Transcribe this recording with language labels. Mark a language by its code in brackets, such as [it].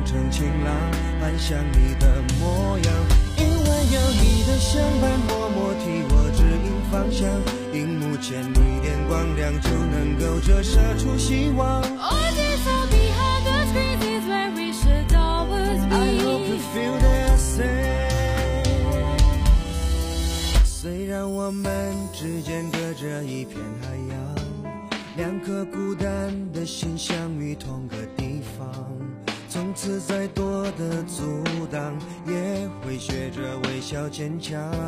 [zh] 晴朗，幻想你的模样，因为有你的相伴，默默替我指引方向。荧幕前你点光亮，就能够折射出希望。 [en] Oh, this will be how the screen is where we should always be. I hope you feel the same. [zh] 虽然我们之间隔着一片海洋，两颗孤单的心相遇同个地方。从此再多的阻挡也会学着微笑坚强。